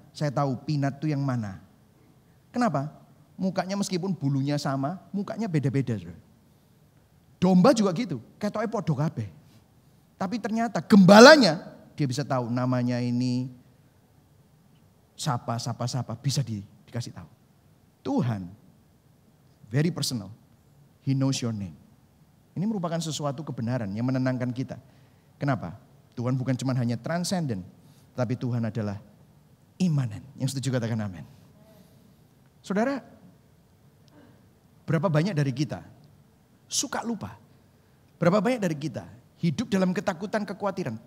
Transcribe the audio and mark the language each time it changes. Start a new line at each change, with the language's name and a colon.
Indonesian: Saya tahu Peanut itu yang mana. Kenapa? Mukanya meskipun bulunya sama, mukanya beda-beda. Domba juga gitu,
Javanese: ketoknya podo kabeh.
Indonesian: Tapi ternyata gembalanya, dia bisa tahu namanya ini siapa, bisa dikasih tahu.
English: Tuhan, very personal, He knows your name.
Indonesian: Ini merupakan sesuatu kebenaran yang menenangkan kita. Kenapa? Tuhan bukan cuma hanya transcendent, tapi Tuhan adalah imanen. Yang setuju katakan amin. Saudara, berapa banyak dari kita suka lupa? Berapa banyak dari kita hidup dalam ketakutan, kekhawatiran?